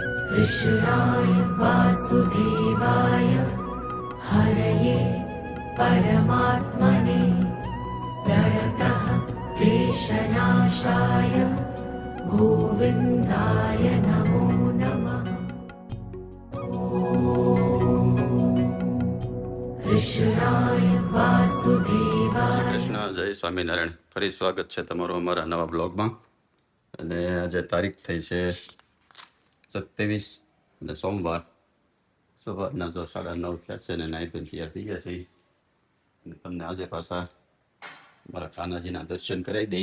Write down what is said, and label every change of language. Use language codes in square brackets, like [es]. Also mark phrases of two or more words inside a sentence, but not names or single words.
[sa] कृष्णाय वासुदेवाय हरये परमात्मने प्रणतः क्लेशनाशाय गोविन्दाय नमो नमः। कृष्णाय वासुदेवाय। [gu] કૃષ્ણ જય સ્વામિનારાયણ. ફરી સ્વાગત છે તમારું અમારા નવા બ્લોગમાં. અને આજે તારીખ થઈ છે 27 અને સોમવાર સવારના જો 9:30 થયા છે ને નાઈ ધોઈને તૈયાર થઈ ગયા છે. અને તમને આજે પાછા મારા કાનાજીના દર્શન કરાવી દઈ.